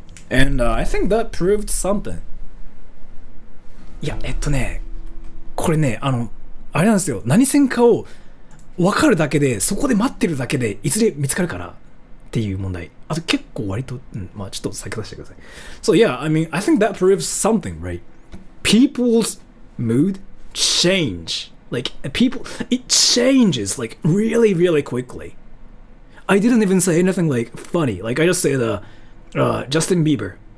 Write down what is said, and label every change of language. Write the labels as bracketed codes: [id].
[en] And I think that proved something. [ja] いや、これね、あれなんですよ。何線かを分かるだけで、そこで待ってるだけで、いずれ見つかるからっていう問題。あと結構割と、まあちょっと先出してください。 [en] So yeah, I mean, I think that proves something, right? People's mood change. Like, it changes, like, really, really quickly. I didn't even say anything, like, funny. Like, I just said, Justin Bieber.